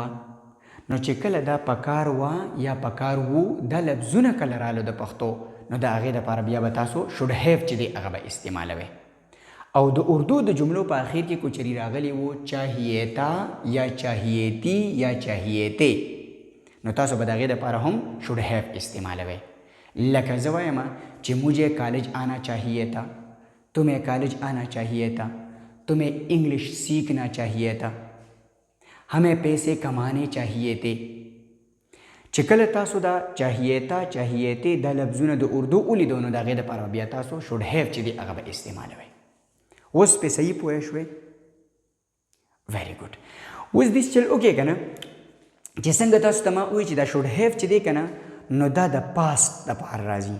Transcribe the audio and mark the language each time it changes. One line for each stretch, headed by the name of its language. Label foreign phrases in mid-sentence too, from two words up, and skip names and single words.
Pashto: نو چې کله دا پکار وه یا پکار وو دا لفظونه کله رالو د پښتو، نو د هغې دپاره بیا به تاسو
English: should have
Pashto: چې دی هغه به استعمالوئ. او د اردو د جملو په آخر کې کوچري راغلی وو
Urdu: چاهیے تا یا چاهیے تی یا چاهیے تے،
Pashto: نو تاسو به د هغې دپاره هم
English: should have
Pashto: استعمالوئ. لکه زه وایم چې
Urdu: مجھے کالج آنا چاہیے تھا، تمہیں کالج آنا چاہیے تھا، تمہیں انگلش سیکھنا چاہیے تھا، ہمیں پیسے کمانے چاہیے تھے.
Pashto: چې کله تاسو دا
Urdu: چاہیے تا چاہیے تے
Pashto: دا لفظونه د اردو ولیدو نو د هغې دپاره بیا تاسو
English: should have
Pashto: چې دی هغه به استعمالوئ. اوس پې صحیح پوه شوئ؟
English: very good.
Pashto: اوس دې چل وکړئ که نه چې څنګه تاسو ته ما ووایي چې دا
English: should have
Pashto: چې دی که نه نو دا د پاست دپاره راځي.